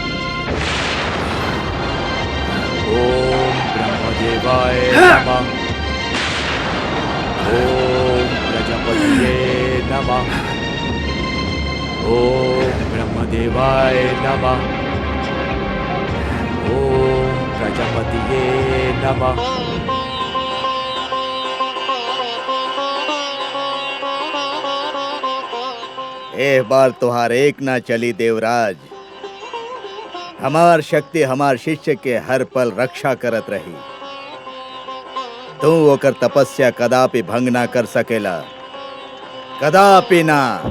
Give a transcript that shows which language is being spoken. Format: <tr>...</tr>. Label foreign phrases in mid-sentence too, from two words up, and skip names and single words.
<sa>ओम ब्रह्मदेवाय नमः। ओम प्रजापतिये नमः। ओम ब्रह्मदेवाय नमः। ओम प्रजापतिये नमः।</sa> <bho>एक बार तुहार एक ना चली देवराज। हमार शक्ति हमार शिष्य के हर पल रक्षा करत रही। तू ओकर तपस्या कदापि भंग ना कर सकेला, कदापि ना।</bho>